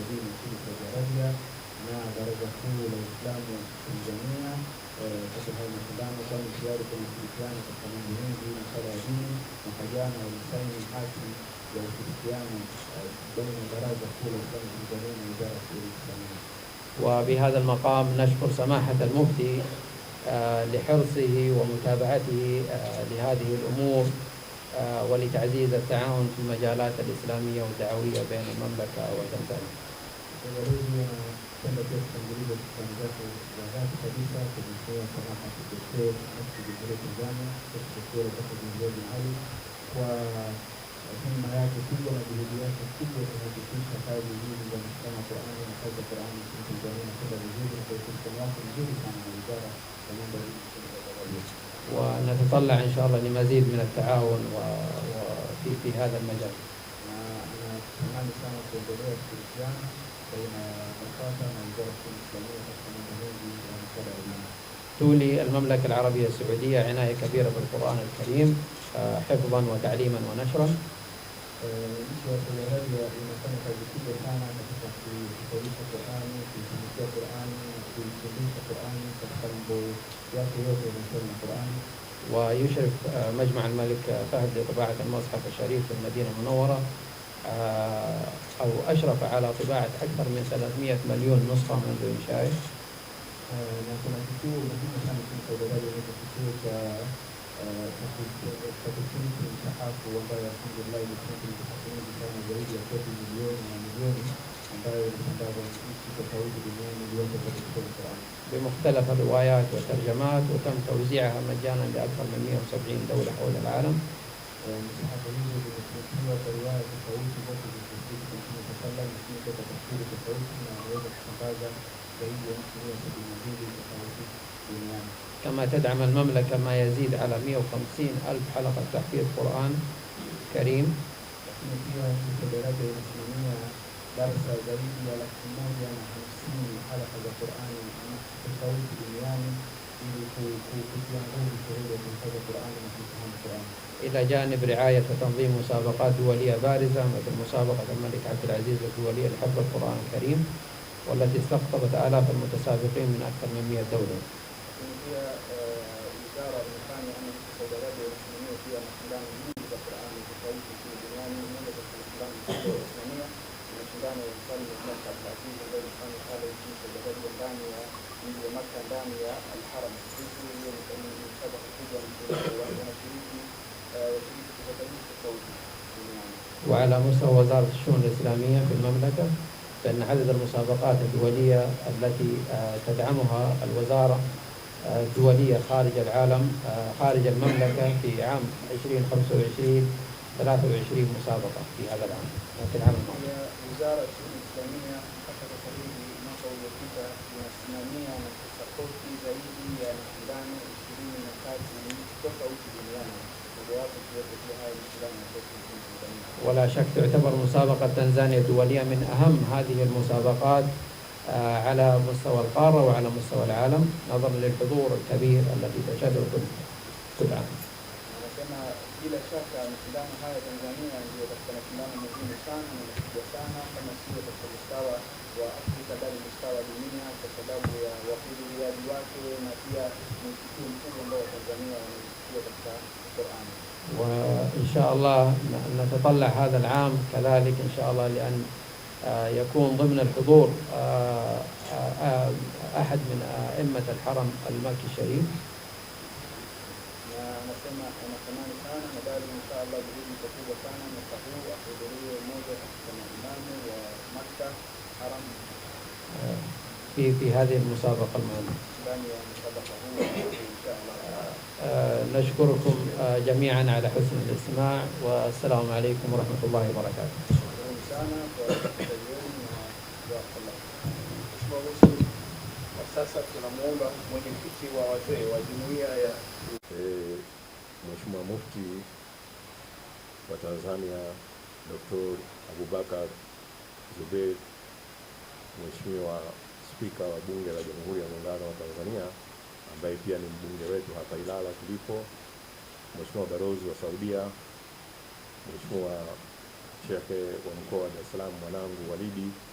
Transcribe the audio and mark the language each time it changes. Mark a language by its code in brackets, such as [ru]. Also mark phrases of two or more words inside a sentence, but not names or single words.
[sw] na Baraza Kuu la Uislamu Tanzania katika mashindano Waislamu kwani tayari kuna ushirikiano katika mambo mengi masuala ya dini. Mwaka jana walisaini hati ya ushirikiano baina ya Baraza Kuu la Waislamu Tanzania na Wizara ya Shughuli Islamia. [ar] وبهذا المقام نشكر سماحة المفتي لحرصه ومتابعته لهذه الأمور ولتعزيز التعاون في المجالات الإسلامية والدعوية بين المملكة وتنزانيا. [sw] Napenda pia kutanguliza shukrani zake za dhati kabisa kumtoa Samaha Dkt. Mufti Jamhuri ya Tanzania Dkt. Dr. John Ali kwa himma yake kubwa na juhudi yake kubwa kuhakikisha kazi hizi za kusoma Qur'ani na kazi za Qur'ani nchini Tanzania inakwenda vizuri na kwa ushirikiano wake mzuri sana na Wizara ya Mambo ya Nje. [ar] ونتطلع إن شاء الله لمزيد من التعاون في هذا المجال. [sw] Natamani sana kuendelea kushirikiana baina ya BAKWATA na Wizara ya Shughuli Islamia katika mambo mengi ya masuala ya dini. [ar] تولي المملكة العربية السعودية عناية كبيرة بالقرآن الكريم حفظا وتعليما ونشرا. [sw] Nchi ya Saudi Arabia inafanya kazi kubwa sana katika kufundisha Qur'ani, kuifundisha Qur'ani na kuifundisha Qur'ani katika mambo yake yote yanayohusiana na Qur'ani. [ar] ويشرف مجمع الملك فهد لطباعة المصحف الشريف في المدينة المنورة أو أشرف على طباعة أكثر من 300 مليون نسخة منذ إنشائه. [sw] Na kuna kituo muhimu sana nchini Saudi Arabia ni kituo cha kushiriki msahafu ambayo alhamdulillah imeshiriki msahafu mingi sana zaidi ya kopi milioni na milioni ambayo inatangazwa nchi tofauti duniani yote katika Qur'ani [ar] بمختلف الروايات والترجمات وتم توزيعها مجانا لأكثر من 170 دولة حول العالم. [sw] msahafu hizo zimeshirikiwa kwa riwaya tofauti zote zilizofika kwa Mtume [ar] صلى الله عليه وسلم [sw] kutoka tafsiri tofauti na wanaweza kutangaza zaidi ya nchi 172 tofauti duniani. [ar] كما تدعم المملكة ما يزيد على 150 ألف حلقة تحفيظ قرآن كريم. [sw] Lakini pia nchi Saudi Arabia inasimamia darasa zaidi ya 150 halaka za Qur'ani tofauti duniani ili kutia nguvu shughuli ya kuhifadhi Qur'ani na kufahamu Qur'ani. [ar] إلى جانب رعاية وتنظيم مسابقات دولية بارزة مثل مسابقة الملك عبد العزيز الدولية لحفظ القرآن الكريم والتي استقطبت آلاف المتسابقين من أكثر من 100 دولة. [sw] Pia wizara imefanya ama Saudi Arabia inasimamia pia mashindano mengi za Qur'ani tofauti nchini duniani. Moja za mashindano inasimamia mashindano ya mfalme Maka Abdulaziz ambayo inafanya pale nchini Saudi Arabia ndani ya mji wa Maka ndani ya Al-Haram. Hiyo ni msabaka kubwa wanashiriki kutoka nchi tofauti duniani. [ar] وعلى مستوى وزارة الشؤون الإسلامية في المملكة فإن عدد المسابقات الدولية التي تدعمها الوزارة الدولية خارج العالم خارج المملكة في عام 2025 23 مسابقة في هذا العام في العام الماضي. [sw] Wizara ya Shughuli Islamia mpaka sasa hivi mwaka uliopita inasimamia na kusapoti zaidi ya mashindano 23 nchi tofauti duniani. Mojawapo ikiwepo pia haya mashindano ya kofi nchini Tanzania. [ar] ولا شك تعتبر مسابقة تنزانيا الدولية من أهم هذه المسابقات على مستوى القارة وعلى مستوى العالم نظرا للحضور الكبير الذي تشهده كل عام. [sw] Anasema bila shaka mashindano haya Tanzania ndio katika mashindano muhimu sana na makubwa sana kama sio katika mstawa wa Afrika bali mstawa wa dunia kwa sababu ya wahudhuriaji wake na pia mwitikio mkubwa ambao Tanzania wameifikia katika Qur'ani. [ar] وإن شاء الله نتطلع هذا العام كذلك إن شاء الله لأن يكون ضمن الحضور أحد من أئمة الحرم المكي الشريف. [sw] Na anasema anatamani sana na bali inshallah juhudi kubwa sana mwaka huu ahudhurie mmoja katika maimamu wa Makka Haram [ar] في هذه المسابقة المهمة. [sw] ndani ya msabaka huu inshallah. [ar] نشكركم جميعا على حسن الاستماع والسلام عليكم ورحمة الله وبركاته. [sw] Asante sana kwa usikilizaji wenu na jazakallah. Mheshimiwa Mufti, kwa sasa tunamuomba mwenyekiti wa wazee wa jumuiya ya Mheshimiwa Mufti wa Tanzania Dr. Abubakar Zuberi, Mheshimiwa Spika wa Bunge la Jamhuri ya Muungano wa Tanzania ambaye pia ni mbunge wetu hapa Ilala tulipo, Mheshimiwa Balozi wa Saudia, Mheshimiwa Sheikh wa Mkoa wa Dar es Salaam mwanangu Walidi,